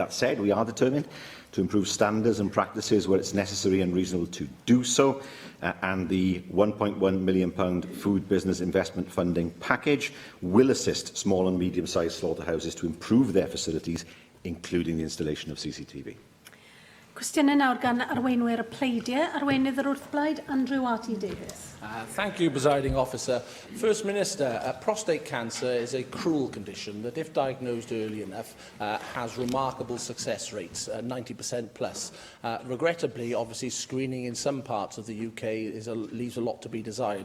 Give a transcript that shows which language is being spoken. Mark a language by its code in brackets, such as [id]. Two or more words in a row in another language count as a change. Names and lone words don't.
[en] That said, we are determined to improve standards and practices where it's necessary and reasonable to do so, and the £1.1 million food business investment funding package will assist small and medium-sized slaughterhouses to improve their facilities, including the installation of CCTV. [cy] Cwestiynau nawr gan arweinwyr y pleidiau. Arweinydd yr wrthblaid, Andrew Arty Davies. [en] Thank you, Presiding Officer. First Minister, prostate cancer is a cruel condition that, if diagnosed early enough, has remarkable success rates, 90% plus. Regrettably, obviously, screening in some parts of the UK leaves a lot to be desired.